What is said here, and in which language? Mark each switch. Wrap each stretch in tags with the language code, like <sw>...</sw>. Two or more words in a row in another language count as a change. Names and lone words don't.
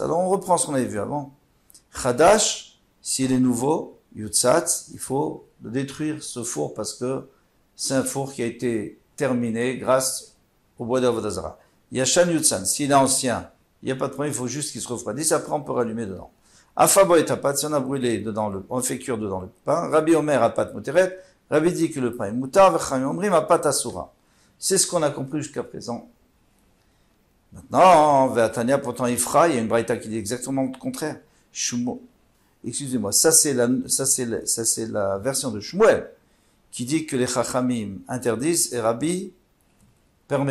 <fr>Alors on reprend ce qu'on avait vu avant. Chadash, s'il est nouveau, Yutsat, il faut le détruire, ce four, parce que c'est un four qui a été terminé grâce au bois d'Avodah Zarah.</fr> <he>ישן יותץ,</he> <fr>s'il est ancien, il n'y a pas de problème, il faut juste qu'il se refroidisse, après on peut rallumer dedans.</fr> <he>אפה בו את הפת,</he> <fr>si on a brûlé dedans on fait cuire dedans le pain.</fr> <he>רבי אומר הפת מותרת,</he> <fr>Rabbi dit que le pain est moutar,</fr> <he>וחכמים אומרים הפת אסורה.</he> <fr>C'est ce qu'on a compris jusqu'à présent. Maintenant, Ve'atania, pourtant Ifra, il y a une braïta qui dit exactement le contraire. Shmuel. Excusez-moi, ça c'est la version de Shmuel, qui dit que les Chachamim interdisent et Rabbi permet.</fr>